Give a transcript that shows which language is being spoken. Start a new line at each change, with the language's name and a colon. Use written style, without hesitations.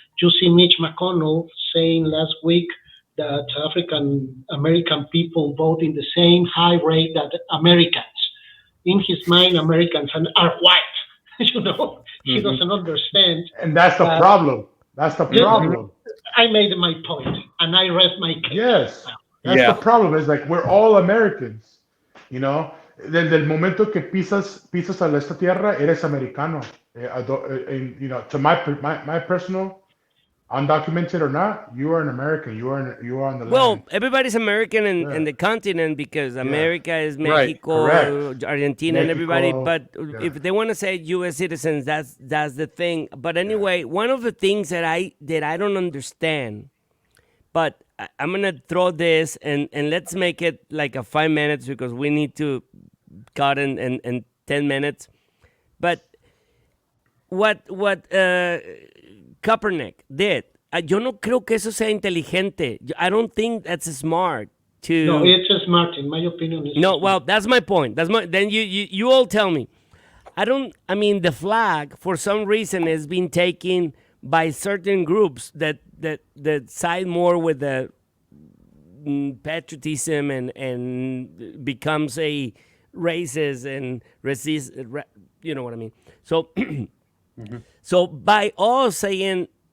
English: You see Mitch McConnell saying last week that African American people vote in the same high rate that Americans. In his mind, Americans are white. You know, he doesn't understand. And that's the problem. That's the problem. I made my point, and I rest my case. Yes, that's the problem. It's like we're all Americans, you know.
Spanish: Desde el momento que pisas a esta tierra, eres americano.
English: You know, to my personal, undocumented or not, you are an American. You are on the land. Well, everybody's American in the continent because America is Mexico, Argentina, and everybody. But if they want to say U.S. citizens, that's the thing. But anyway, one of the things that I don't understand, but I'm gonna throw this and let's make it like a 5 minutes because we need to cut in 10 minutes. But what Kaepernick did.
Spanish: Yo no creo que eso sea inteligente.
English: I don't think that's smart. No, it's smart. In my opinion, it's no. smart. Well, that's my point. Then you all tell me. I mean, the flag for some reason has been taken by certain groups that side more with the patriotism and becomes a racist and racist. You know what I mean? So. So by all saying